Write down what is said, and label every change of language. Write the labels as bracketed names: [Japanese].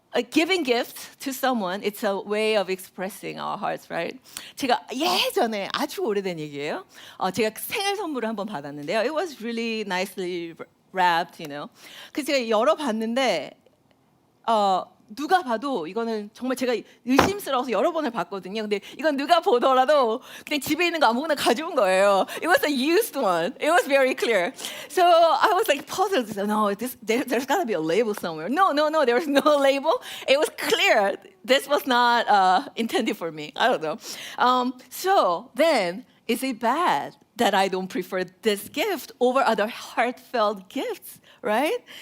[English] Giving gifts to someone, it's a way of expressing our hearts, right? [Korean] 제가 예전에 아주 오래된 얘기예요. 제가 생일 선물을 한번 받았는데요. [English] It was really nicely wrapped, you know. [Korean] 그래서 제가 열어봤는데 누가 봐도 이거는 정말 제가 의심스러워서 여러 번을 봤거든요. 근데 이건 누가 보더라도 그냥 집에 있는 거 아무거나 가져온 거예요. [English] It was a used one. It was very clear. So I was like puzzled. No, there's got to be a label somewhere. No, there was no label. It was clear. This was not intended for me. I don't know. So then, is it bad that I don't prefer this gift over other heartfelt gifts, right?